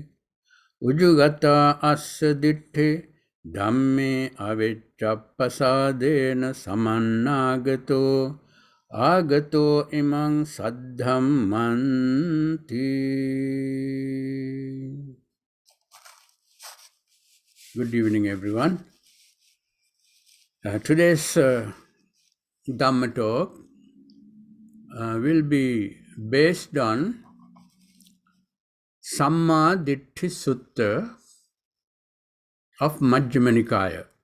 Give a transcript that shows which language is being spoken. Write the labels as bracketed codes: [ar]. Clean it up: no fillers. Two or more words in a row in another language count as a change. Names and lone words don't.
[pi] Ujugata Assa Ditti Dhamme Avecchappasadena Samannagato Agato Imang Saddhammanti. [en] Good evening, everyone. Today's Dhamma talk will be based on Samma Ditti Sutta of Majjhima Nikaya.